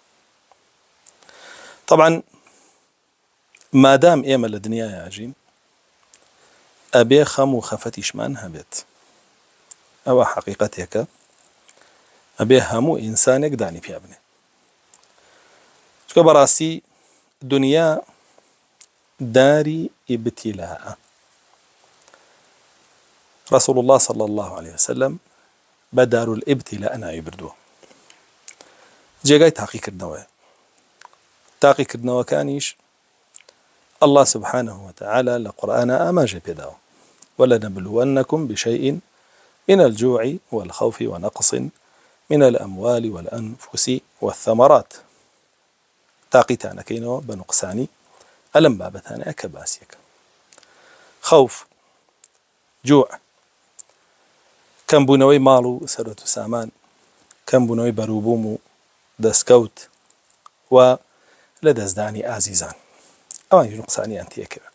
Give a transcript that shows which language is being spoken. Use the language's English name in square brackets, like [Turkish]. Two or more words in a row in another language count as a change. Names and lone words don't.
[Central Kurdish] طبعاً مادام ئێمە لە دنیای ئاژین ئەبێ خەم و خەفەتیشمان هەبێت. ئەوە حەقیقەتێکە، ئەبێ هەموو ئینسانێک دانی پیا بنێ، چکە بەڕاستی دنیا داری ئیبتیلاءە. [Arabic] رسول الله صلى الله عليه وسلم بدار الابتلاء [Central Kurdish] ناوی بردووە. جێگای تاقیکردنەوەیە. تاقیکردنەوەکانیش [Arabic] الله سبحانه وتعالى لقرآن [Central Kurdish] ئاماژە پێداوە: [Arabic] ولنبلونكم بشيء من الجوع والخوف ونقص من الأموال والأنفس والثمرات. [Central Kurdish] تاقیتانەکەینەوە بە نوقسانی ئەلەم بابەتانەیە کە باسیەکە. خوف، جوع، کەمبوونەوەی ماڵ و سەرەت و سامان، کەمبوونەوەی بەرووبووم و دەستکەوت و لە دەستدانی ئازیزان، ئەوانیش نوقسانیان تێکەوە.